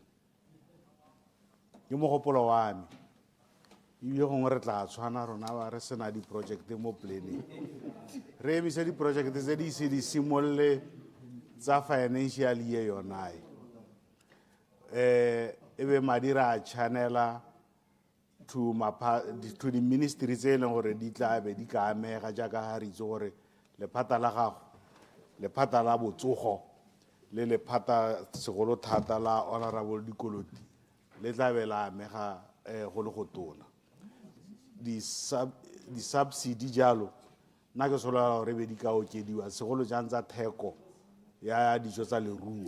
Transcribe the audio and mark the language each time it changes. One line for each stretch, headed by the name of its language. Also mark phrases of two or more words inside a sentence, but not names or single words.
Tswana: Ke mogopolo wa me ebile gongwe re tla tshwana rona ba re sena di-project mo planning re emise di-project tse di se di simolole tsa
English: financial year
Tswana: yonae e be madi ra channela
English: to the ministry
Tswana: tse e leng gore di tla be di ka amega jaaka ga re itse gore lephata la gago lephata la botsogo le lephata segolo thata la Honorable Dikoloti le tla be la amega go le go tona di-subsidy jalo nna ke solola gore be di ka okediwa segolo jang tsa theko ya dijo tsa leruo.